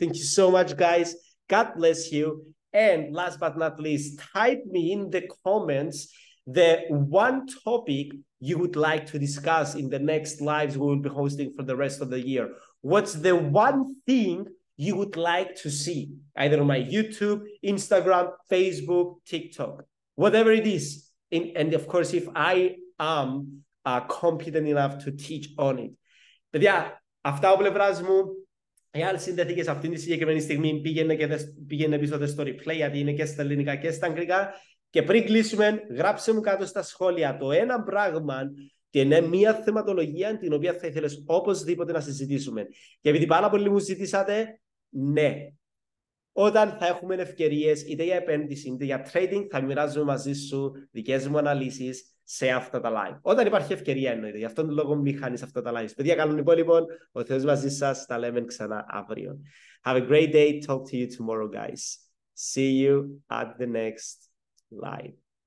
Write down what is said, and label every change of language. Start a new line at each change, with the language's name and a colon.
English: Thank you so much, guys. God bless you. And last but not least, type me in the comments the one topic you would like to discuss in the next lives we will be hosting for the rest of the year. What's the one thing you would like to see, either on my YouTube, Instagram, Facebook, TikTok, whatever it is. And of course, if I am competent enough to teach on it.
Greek: Παιδιά, αυτά από πλευράς μου. Εάν συνδεθήκες αυτή τη συγκεκριμένη στιγμή, πήγαινε πίσω στο replay, γιατί είναι και στα ελληνικά και στα αγγλικά. Και πριν κλείσουμε, γράψε μου κάτω στα σχόλια το ένα πράγμα και είναι μια θεματολογία την οποία θα ήθελες οπωσδήποτε να συζητήσουμε. Και επειδή πάρα πολλοί μου ζητήσατε, ναι, Όταν θα έχουμε ευκαιρίες είτε για επένδυση είτε για trading, θα μοιράζομαι μαζί σου δικές μου αναλύσεις σε αυτά τα live. Όταν υπάρχει ευκαιρία εννοείται. Γι' αυτόν τον λόγο μην χάνεις αυτά τα live. Παιδιά, καλών υπόλοιπων. Ο Θεός μαζί σας. Τα λέμε ξανά αύριο.
English: Have a great day. Talk to you tomorrow, guys. See you at the next live.